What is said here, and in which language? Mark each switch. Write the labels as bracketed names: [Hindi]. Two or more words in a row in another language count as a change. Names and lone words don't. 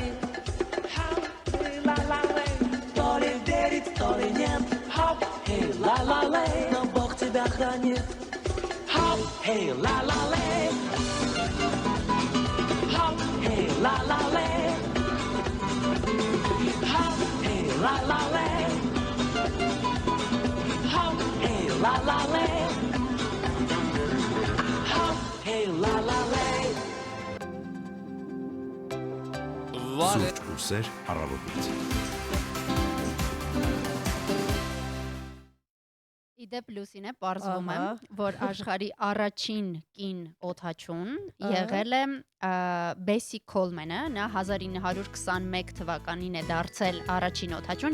[Russian] Эй, ла-ла-лей, то ли верить, то ли нет. Эй, ла-ла-лей, но Бог тебя хранит. Эй, ла-ла-лей. Эй, ла-ла-лей. Эй, ла-ла-лей. Эй, ла-ла-лей. Hey, la la lay. [Armenian] Սուրճ ու սեր առավոտից։ Իդեպ Լուսինե պարզվում է, Ահա։ որ աշխարհի առաջին կին օդաչուն եղել է Բեսի Քոլմենը, նա 1921 թվականին է դարձել առաջին օդաչուն